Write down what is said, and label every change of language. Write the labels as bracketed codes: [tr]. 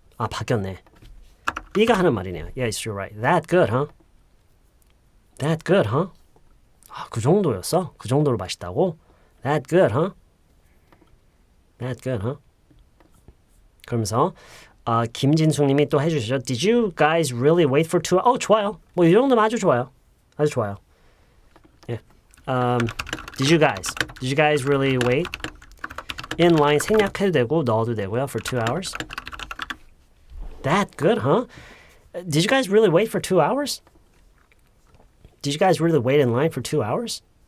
[ko] 바뀌었네. B가 하는 말이네요. [en] Yes, you're right. That good, huh? That good, huh? [ko] 그 정도였어? 그 정도로 맛있다고? [en] That good, huh? That good, huh? [ko] 그러면서 김진숙님이 또 해주시죠. [en] Did you guys really wait for 2 hours? [ko] 좋아요. 뭐 이 정도면 아주 좋아요. 아주 좋아요. 예. [en] Did you guys really wait? In line [ko] 생략해도 되고 넣어도 되고요. [en] For 2 hours. That good, huh? Did you guys really wait for 2 hours? Did you guys really wait in line for 2 hours?